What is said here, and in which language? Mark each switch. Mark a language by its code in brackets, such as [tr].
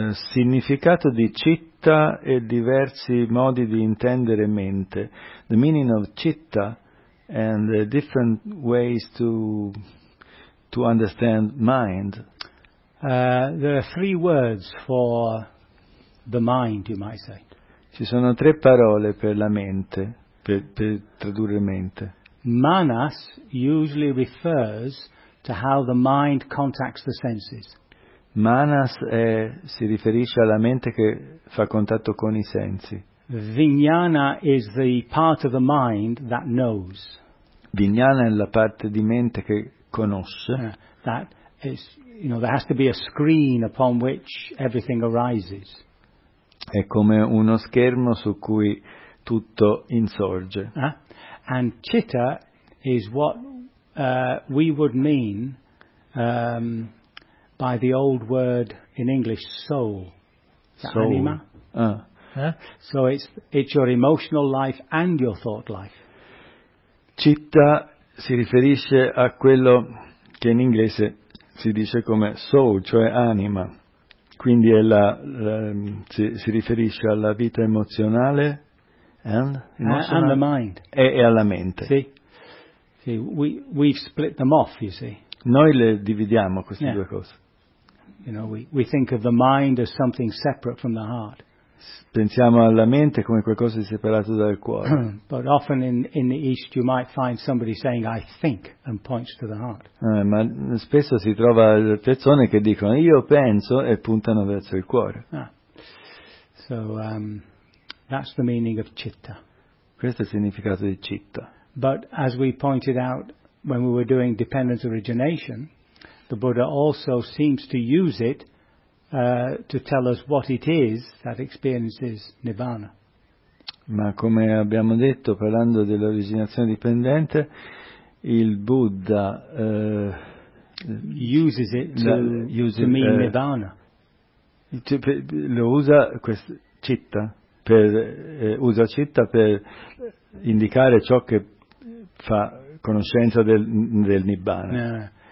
[it] Significato di citta e diversi modi di intendere mente. [en] The meaning of citta and the different ways to understand mind. There are three words for the mind, you might say. [it] Ci sono tre parole per la mente, per tradurre mente. [en] Manas usually refers to how the mind contacts the senses. [it] Manas è, si riferisce alla mente che fa contatto con i sensi. [en] Vijnana is the part of the mind that knows. [it] Vijnana è la parte di mente che conosce. [en] That is, you know, there has to be a screen upon which everything arises. [it] È come uno schermo su cui tutto insorge. [en] And citta is what we would mean by the old word in English, soul. Soul. [it] Anima. [en] So it's your emotional life and your thought life. [it] Citta si riferisce a quello che in inglese si dice come soul, cioè anima. Quindi è si riferisce alla vita emozionale [en] and the mind. [it] E alla mente. Sì. Sì, [en] we've split them off, you see. [it] Noi le dividiamo queste due cose. [en] You know, we think of the mind as something separate from the heart. [it] Pensiamo alla mente come qualcosa di separato dal cuore. [en] But often in the East you might find somebody saying I think and points to the heart. [it] Ma spesso si trova persone che dicono io penso e puntano verso il cuore. [en] So that's the meaning of citta. [it] Questo è il significato di citta. [en] But as we pointed out when we were doing dependence origination, the Buddha also seems to use it to tell us what it is that experiences nirvana. [it] Ma come abbiamo detto, parlando dell'originazione dipendente, il Buddha [en] uses it to mean nirvana. [it] Lo usa questa citta per usa citta per indicare ciò che fa conoscenza del nirvana.